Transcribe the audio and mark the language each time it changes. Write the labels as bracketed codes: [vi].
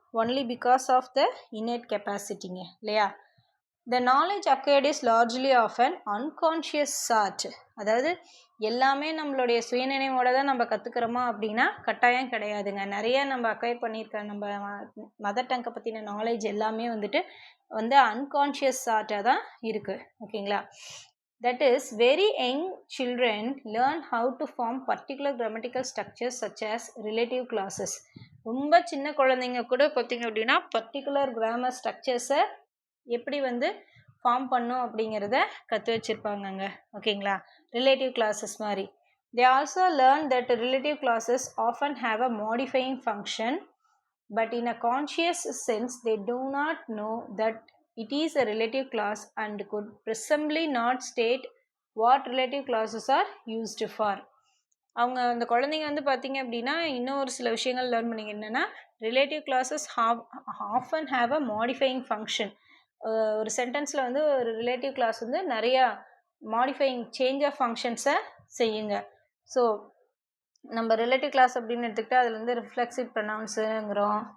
[en] Only because of the innate கெப்பாசிட்டிங்க இல்லையா? The knowledge acquired is largely of an unconscious sort. [ta] அதாவது எல்லாமே நம்மளுடைய சுயநினைவோட தான் நம்ம கற்றுக்கிறோமா அப்படின்னா கட்டாயம் கிடையாதுங்க. நிறைய நம்ம அக்வயர் பண்ணியிருக்க நம்ம மதர் டங்கை பற்றின நாலேஜ் எல்லாமே வந்துட்டு அன்கான்ஷியஸ் சார்ட்டாக தான் இருக்குது. ஓகேங்களா? [en] That is, very young children learn how to form particular grammatical structures such as relative clauses. [ta] ரொம்ப சின்ன குழந்தைங்க கூட பார்த்தீங்க அப்படின்னா பர்டிகுலர் கிராமர் ஸ்ட்ரக்சர்ஸை எப்படி ஃபார்ம் பண்ணும் அப்படிங்கிறத கற்று வச்சுருப்பாங்கங்க. ஓகேங்களா? ரிலேட்டிவ் கிளாஸஸ் மாதிரி. [en] They also learn that relative clauses often have a modifying function, but in a conscious sense they do not know that it is a relative clause and could presumably not state what relative clauses are used for. [ta] அவங்க அந்த குழந்தைங்க பார்த்தீங்க அப்படின்னா இன்னும் ஒரு சில விஷயங்கள் learn பண்ணிங்க. [en] என்னென்னா relative clauses often have a modifying function. [ta] ஒரு சென்டென்ஸில் ஒரு ரிலேட்டிவ் கிளாஸ் நிறையா மாடிஃபையிங் சேஞ்ச் ஆஃப் ஃபங்க்ஷன்ஸை செய்யுங்க. ஸோ நம்ம ரிலேட்டிவ் கிளாஸ் அப்படின்னு எடுத்துக்கிட்டால் அதில் ரிஃப்ளெக்சிவ் ப்ரொனவுன்ஸுங்கிறோம்.